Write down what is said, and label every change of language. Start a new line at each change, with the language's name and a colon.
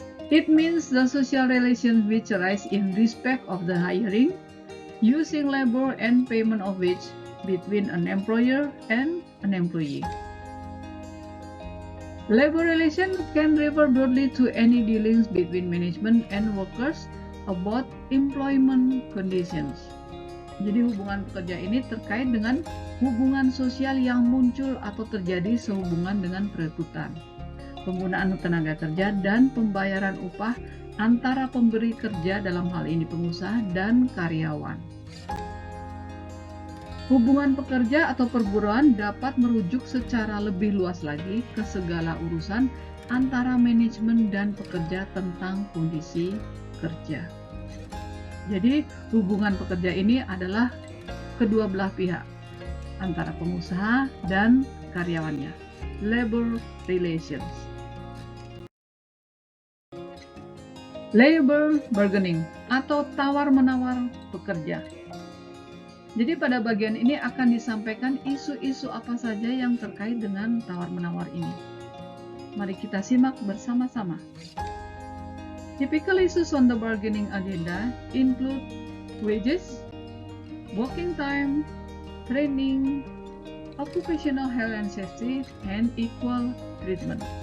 English: It means the social relations which arise in respect of the hiring, using labor and payment of wage between an employer and an employee. Labor relation can refer broadly to any dealings between management and workers about employment conditions.
Indonesian: Jadi hubungan pekerja ini terkait dengan hubungan sosial yang muncul atau terjadi sehubungan dengan perekrutan, penggunaan tenaga kerja, dan pembayaran upah antara pemberi kerja, dalam hal ini pengusaha, dan karyawan. Hubungan pekerja atau perburuan dapat merujuk secara lebih luas lagi ke segala urusan antara manajemen dan pekerja tentang kondisi kerja. Jadi hubungan pekerja ini adalah kedua belah pihak, antara pengusaha dan karyawannya.
English: Labor relations. Labor bargaining
Indonesian: atau tawar-menawar pekerja. Jadi pada bagian ini akan disampaikan isu-isu apa saja yang terkait dengan tawar-menawar ini. Mari kita simak bersama-sama.
English: Typical issues on the bargaining agenda include wages, working time, training, occupational health and safety, and equal treatment.